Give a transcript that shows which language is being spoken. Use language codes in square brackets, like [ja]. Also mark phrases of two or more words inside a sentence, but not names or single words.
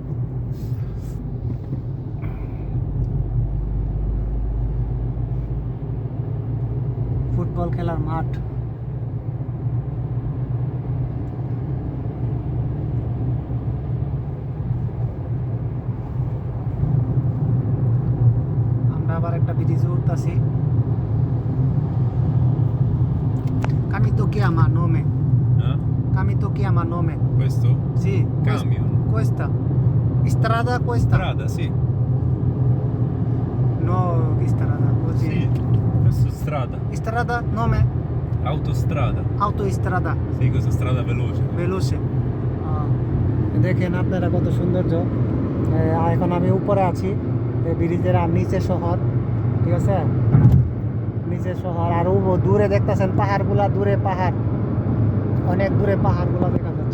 [bn] ফুটবল খেলার মাঠ। আমরা আবার একটা ব্রিজে উঠতেছি। [it] Camito chiama nome. Eh? Camito chiama nome. Questo? Sì. Camion. Questa. Strada questa. Strada, sì. No, che strada così. Sì. Questo è strada. Strada nome. Autostrada. Autostrada. Sì, questa strada veloce. Veloce. [bn] দেখেন আপনারা কত সৌন্দর্য। এখন আমি উপরে আছি, ব্রিজের আর নিচে শহর। ঠিক আছে, নিচে শহর। আর দূরে দেখতেছেন পাহাড়গুলা, দূরে পাহাড়, অনেক দূরে পাহাড়গুলা দেখা